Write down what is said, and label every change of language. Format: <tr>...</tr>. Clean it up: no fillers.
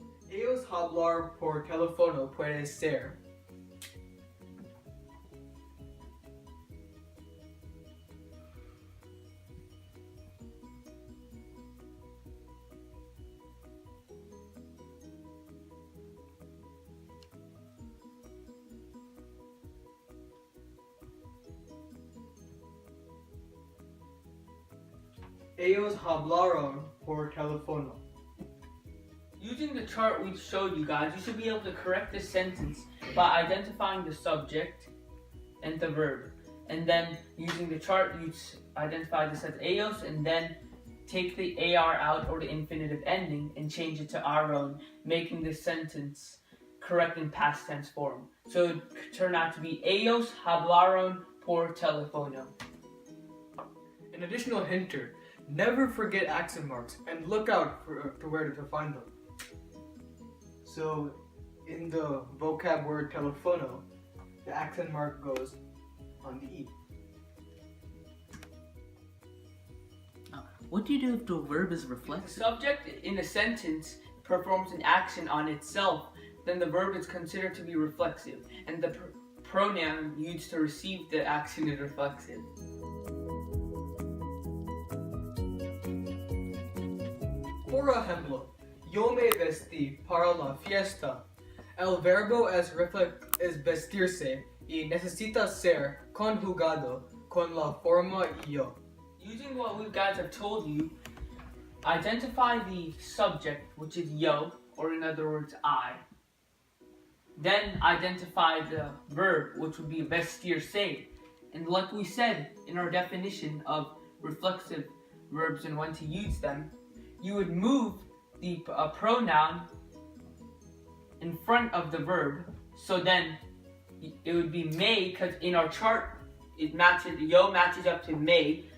<es>Ellos hablar por teléfono puede ser ellos hablaron por teléfono.</es> <en>Using the chart we showed you guys, you should be able to correct this sentence by identifying the subject and the verb. And then using the chart, you identify this as ellos and then take the AR out or the infinitive ending and change it to our own, making the sentence correct in past tense form. So it would turn out to be</en> <es>ellos hablaron por teléfono.</es> <en>An additional hint here, never forget accent marks and look out to where to find them. So in the vocab word teléfono, the accent mark goes on the E. What do you do if the verb is reflexive? The subject in a sentence performs an action on itself, then the verb is considered to be reflexive, and the pronoun used to receive the action is reflexive.</en> <es>Por ejemplo, yo me vestí para la fiesta. El verbo es vestirse y necesita ser conjugado con la forma yo.</es> <en>Using what we guys have told you, identify the subject, which is yo, or in other words, I. Then identify the verb, which would be vestirse. And like we said in our definition of reflexive verbs and when to use them, you would move the pronoun in front of the verb, so then it would be may, because in our chart it matches, yo matches up to may.</en>